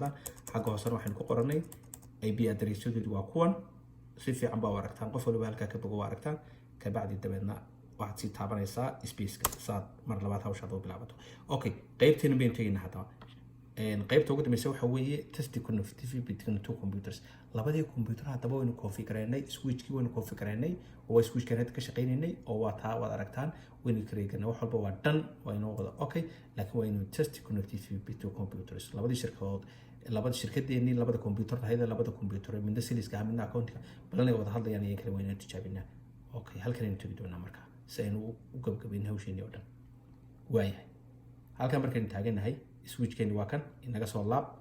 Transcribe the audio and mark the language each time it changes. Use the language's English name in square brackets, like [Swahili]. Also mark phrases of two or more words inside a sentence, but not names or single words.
[Somali] hadlaan xagga hoosena waxaynu ku qoranay IP addressyadu waa kuwan si fiican baa aragtaan qof waliba halkaa ka bogo waa aragtaan ka bacdi dabeedna waxaad sii taabanaysaa spaceka saad mar labaad hawshaad u bilaabato okay qaybteena baynu tegaynaa haddaba qaybta ugu dambaysa waxa weeye [English] test connectivity between two computers [Somali] labadii computer haddaba waynu configuraynay switchkii waynu configuraynay oo waa switchkan hadda ka shaqaynaynay oo waa taa waad aragtaan waynu create-gaynay wax walba waa dhan waynoo wada okay laakiin waynu [English] test connectivity between computers [Somali] labadii shirkadeennii labada computer hayda labada computer midna siliska midna accountka balanaga wada hadlayaan iyo kale waynu tijaabinaa okay halkan aynu tegi doonaa marka si aynu u gabagabayno hawsheennii oo dhan waayahay halkan markaynu taaganahay switchkeeni waa kan inaga soo laab